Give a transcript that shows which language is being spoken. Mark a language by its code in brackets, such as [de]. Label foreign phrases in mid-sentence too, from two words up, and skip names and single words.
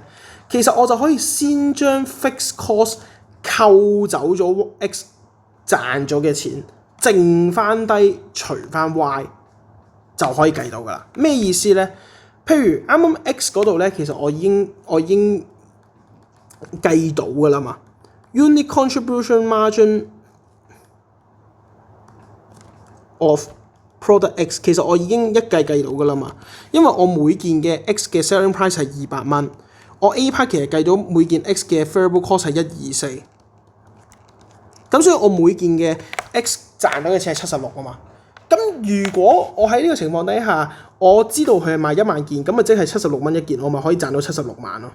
[yue] 其實我就可以先將 [en] fixed cost [yue] 扣走咗 X 賺咗嘅錢，剩翻低除翻 Y 就可以計到噶啦。咩意思咧？譬如啱啱 X 嗰度咧，其實我已經計到噶啦嘛。 [en] Unit contribution margin of product X [yue] 其實我已經一計到噶啦嘛，因為我每件嘅 X 嘅 [en] selling price [yue] 係200蚊，我 [en] A part [yue] 其實計到每件 X 嘅 [en] variable cost [yue] 係124，咁所以我每件嘅 X 賺到嘅錢係76啊嘛。咁如果我喺呢個情況底下，我知道佢係賣1萬件，咁咪即係76蚊一件，我咪可以賺到76萬咯。